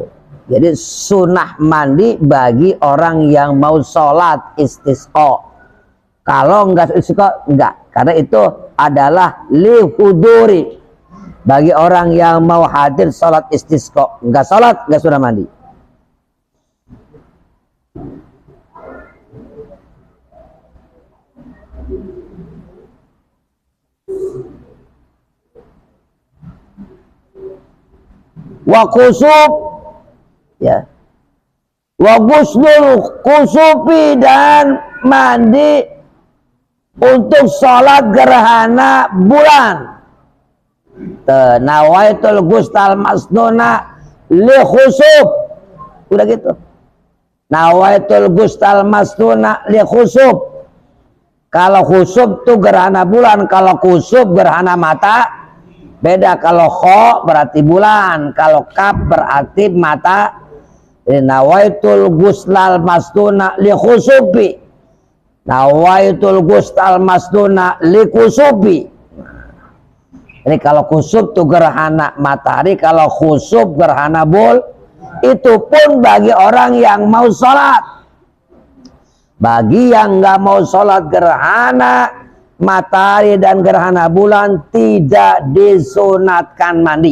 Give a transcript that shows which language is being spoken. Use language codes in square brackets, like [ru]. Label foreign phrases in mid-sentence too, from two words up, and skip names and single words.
[id] Jadi sunah mandi bagi orang yang mau sholat istisqa. Kalau enggak istisqa, enggak, karena itu adalah lihuduri, bagi orang yang mau hadir sholat istisqa. Enggak sholat, enggak sunah mandi. [ar] وكسوف, ya, وغسل الكسوف, [id] dan mandi untuk sholat gerhana bulan. [ar] نويت الغسل مسنونا لخسوف, [id] udah gitu. [ar] نويت الغسل مسنونا لخسوف. [id] Kalau khusub tuh gerhana bulan, kalau kusub gerhana mata. Beda, kalau kho berarti bulan, kalau kaf berarti mata. [ar] نويت الغسل مسنونا لخسوف نويت الغسل مسنونا لكسوف. [id] Ini kalau kusub tuh gerhana matahari, kalau khusub gerhana bulan. Itu pun bagi orang yang mau sholat. Bagi yang nggak mau sholat gerhana matahari dan gerhana bulan tidak disunatkan mandi.